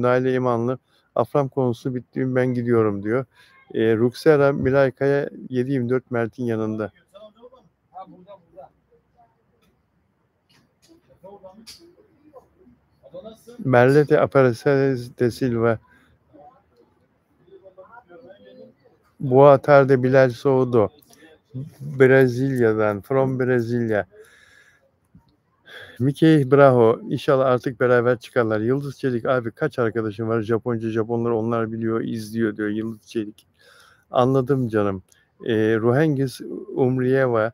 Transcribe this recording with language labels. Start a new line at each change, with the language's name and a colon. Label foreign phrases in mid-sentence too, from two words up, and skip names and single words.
Turkish: Naile İmanlı Afram konusu bitti ben gidiyorum diyor. Ruksera Milayka'ya 7/24 Mert'in yanında. Merlete Apareceres de Silva.
Portuguese: Boa tarde Bilal Soudo.
Turkish: Brezilya'dan. From Brezilya. Mickey Bravo. İnşallah artık beraber çıkarlar. Yıldız Çelik abi kaç arkadaşım var Japonca, Japonlar onlar biliyor, izliyor diyor Yıldız Çelik. Anladım canım. Ruhengis Umriyeva.